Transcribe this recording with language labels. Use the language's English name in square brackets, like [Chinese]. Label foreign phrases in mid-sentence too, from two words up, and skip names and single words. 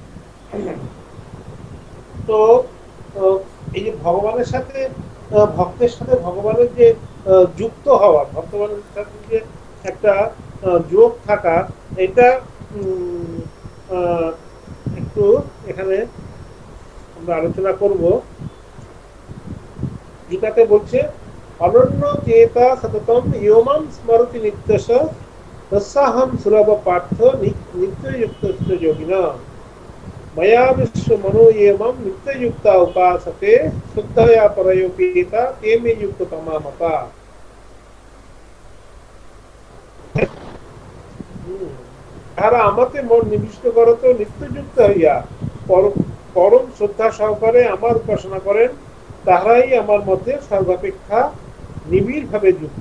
[Bangla] তো এই যে ভগবানের সাথে ভক্তের সাথে ভগবানের যে যুক্ত হওয়া, ভগবানের সাথে যে একটা যোগ থাকা, এটা একটু এখানে আমরা আলোচনা করব। গীতাতে বলছে, [Sanskrit] অনন্য চেতা সততম ইয়মাম স্মরতি নিত্যশ তস্যাহম সুলভ পার্থ নিত্যযুক্ত যোগিনা। मया विश्वमनो एवं नित्ययुक्ता उपासते शुद्धया परयोपेता ते मे युक्ततमा मता। [Bangla] তাহারা আমাতে মন নিবিষ্ট করত নিত্যযুক্ত হইয়া পরম শ্রদ্ধা সহকারে আমার উপাসনা করেন, তাহারাই আমার মধ্যে সর্বাপেক্ষা নিবিড় ভাবে যুক্ত।